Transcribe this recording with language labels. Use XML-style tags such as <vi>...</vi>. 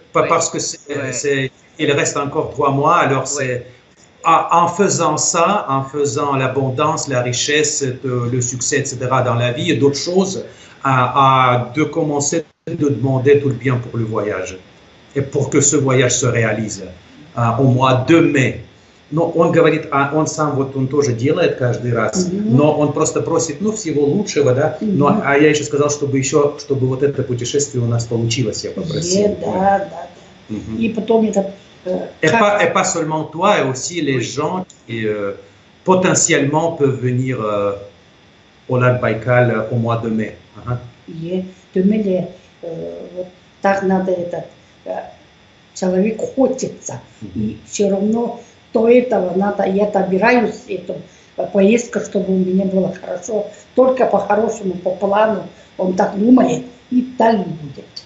<fr>Parce que il reste encore 3 mois, alors c'est... En faisant ça, en faisant l'abondance, la richesse, le succès, etc. dans la vie et d'autres choses, de commencer de demander tout le bien pour le voyage et pour que ce voyage se réalise au mois de mai.</fr> <ru>Но он говорит, он сам вот он тоже делает каждый раз, но он просто просит, всего лучшего, да. А я еще сказал, чтобы вот это путешествие у нас получилось, я попросил. Да. И потом это.</ru> <fr>Et pas seulement toi, et aussi les gens qui potentiellement peuvent venir au lac Baïkal au mois de mai.</fr> <ru>Вот так надо человек хочется, и все равно до этого надо, я добираюсь эту поездку, чтобы у меня было хорошо, только по-хорошему, по плану, он так думает, и так и будет.</ru>